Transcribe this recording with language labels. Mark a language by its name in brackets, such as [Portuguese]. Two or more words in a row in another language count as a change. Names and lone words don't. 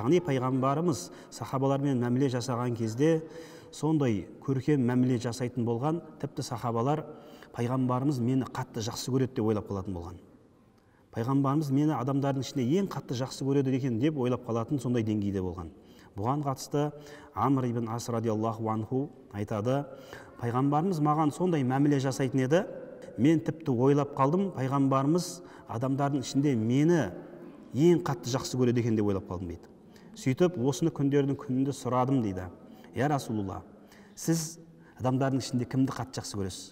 [Kazakh] Яғни пайғамбарымыз сахабалармен мәміле жасаған кезде сондай көркем мәміле жасайтын болған, тіпті сахабалар пайғамбарымыз мені қатты жақсы көреді деп ойлап қалатын болған. Пайғамбарымыз мені адамдардың ішінде ең қатты жақсы көреді екен деп ойлап қалатын сондай деңгейде болған. Бұған қатысты Амр ибн Ас [Arabic] رضي الله عنه [Kazakh] айтады, пайғамбарымыз маған сондай мәміле жасайтын еді, мен тіпті ойлап қалдым, пайғамбарымыз адамдардың ішінде мені ең қатты жақсы көреді екен деп ойлап қалдым дейді. Сөйтіп, осыны күндердің күнінде сұрадым дейді. [Arabic] يا رسول الله, [Kazakh] сіз адамдардың ішінде кімді қатты жақсы көресіз?